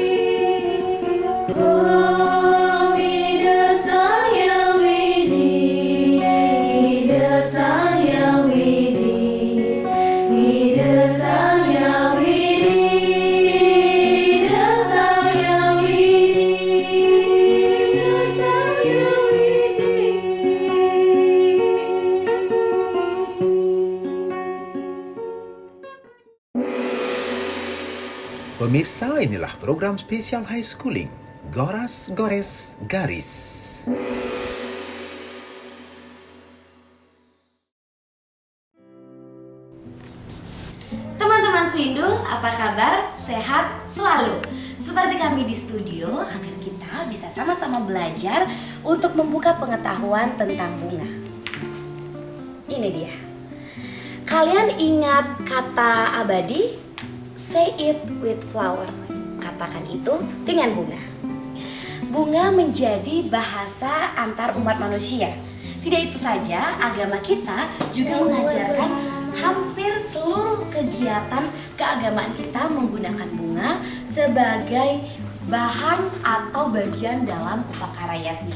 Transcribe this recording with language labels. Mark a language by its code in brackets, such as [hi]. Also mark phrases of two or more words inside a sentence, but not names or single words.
[id] Oh, ide sang yang widi, ide sang yang widi, ide sang yang widi, ide sang yang widi, ide sang yang widi. Pemirsa, inilah program spesial High Schooling, Goras Gores Garis. Teman-teman Swindu, apa kabar? Sehat selalu? Seperti kami di studio, agar kita bisa sama-sama belajar untuk membuka pengetahuan tentang bunga. Ini dia. Kalian ingat kata abadi? [en] Say it with flower. [id] Katakan itu dengan bunga. Bunga menjadi bahasa antar umat manusia. Tidak itu saja, agama kita juga mengajarkan hampir seluruh kegiatan keagamaan kita menggunakan bunga sebagai bahan atau bagian dalam upakarayatnya.